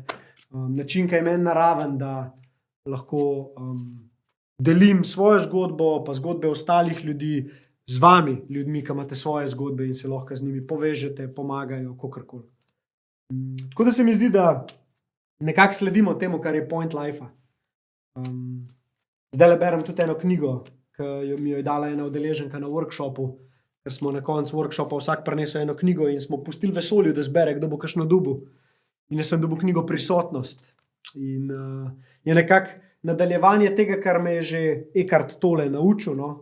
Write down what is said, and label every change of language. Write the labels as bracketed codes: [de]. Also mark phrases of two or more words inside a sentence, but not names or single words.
[sl] Način, ki je meni naraven, da lahko delim svojo zgodbo, pa zgodbe ostalih ljudi, z vami, ljudmi, ki imate svoje zgodbe in se lahko z njimi povežete, pomagajo, kakorkoli. Tako da se mi zdi, da nekako sledimo temu, kar je [en] point life-a. [sl] Zdaj berem tudi eno knjigo, ki mi jo je dala ena udeleženka na workshopu, ker smo na koncu workshopa vsak prinesel eno knjigo in smo pustili vesolju, da zbere, kdo bo kakšno dobil. In jaz sem dobil knjigo Prisotnost. In je nekako nadaljevanje tega, kar me je že Eckhart Tolle naučil, no?